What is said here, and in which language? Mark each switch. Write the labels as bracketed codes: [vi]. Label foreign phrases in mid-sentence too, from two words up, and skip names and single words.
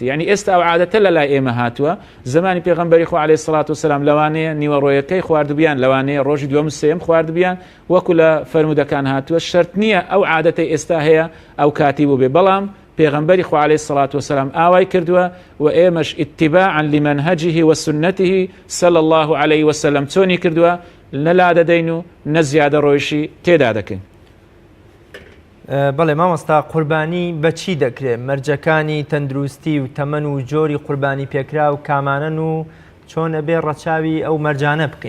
[ckb] یعنی ئێستا ئەو عادەتە لە لای ئێمە هاتووە، زمانی پێغەمبەری خوا [ar] عەلەیهی سەڵات وسەلام [ckb] لەوانەیە نیوەڕۆیەکەی خواردبیان، لەوانەیە ڕۆژی دووەم سێم خواردبیان، وەکو لە فەرمودەکان هاتووە. شرط نییە ئەو عادەتەی ئێستا هەیە ئەو کاتی بووبێ، بەڵام پێغەمبەری خوا [ar] عەلەیهی سەڵات وسەلام [ckb] ئاوای کردووە و ئێمەش [ar] اتباعا لمنهجه وسنته صلى الله عليه وسلم [ckb] چۆنی کردووە نەلا دەدەین و نەزیادە ڕۆیشی تێدا دەکەین. بەڵێ مامۆستا قوربانی بەچی دەکرێت؟ مەرجەکانی تەندروستی و تەمەن و جۆری قوربانی پێکرا و کامانن و چۆن ئەبێ ڕەچاوی ئەو مەرجانە بقین.